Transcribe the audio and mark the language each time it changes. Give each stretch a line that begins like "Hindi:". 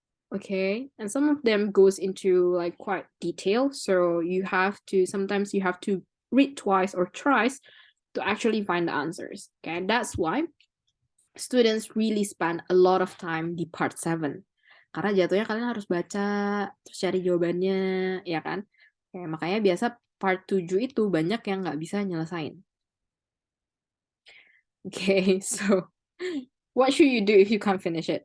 English: Okay, and some of them goes into like quite detail, so sometimes you have to read twice or thrice to actually find the answers. Okay, that's why students really spend a lot of time di part 7.
Indonesian: Karena jatuhnya kalian harus baca, terus cari jawabannya, ya kan? Oke, makanya biasa part 7 itu banyak yang nggak bisa nyelesain.
English: Okay, so what should you do if you can't finish it?